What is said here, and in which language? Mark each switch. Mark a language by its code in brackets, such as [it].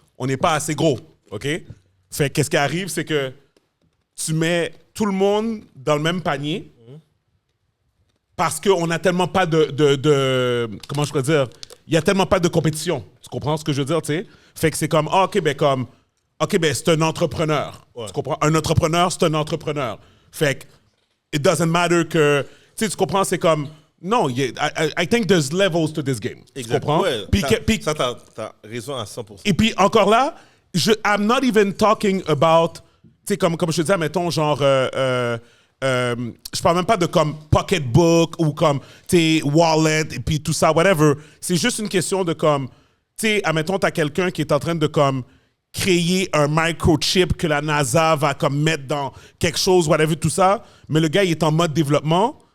[fr] On n'est pas assez gros, OK? Fait qu'est-ce qui arrive, c'est que tu mets tout le monde dans le même panier parce qu'on n'a tellement pas de comment je pourrais dire? Il y a tellement pas de compétition. Tu comprends ce que je veux dire, tu sais? Fait que c'est comme, OK, c'est un entrepreneur. Ouais. Tu comprends? Un entrepreneur, c'est un entrepreneur. Fait que [en] it doesn't matter [fr] que... Tu sais, tu comprends? C'est comme... [en] Non, I think there's levels to this game. [fr] Exact. Tu comprends? Ouais, ça, t'as raison à 100%. Et puis, encore là, [en] I'm not even talking about, [fr] tu sais, comme je te disais, mettons, genre, je parle même pas de comme pocketbook ou comme, tu sais, wallet et puis tout ça, whatever. C'est juste une question de comme, tu sais, admettons, t'as quelqu'un qui est en train de comme créer un microchip que la NASA va comme mettre dans quelque chose, whatever, tout ça, mais le gars, il est en mode développement.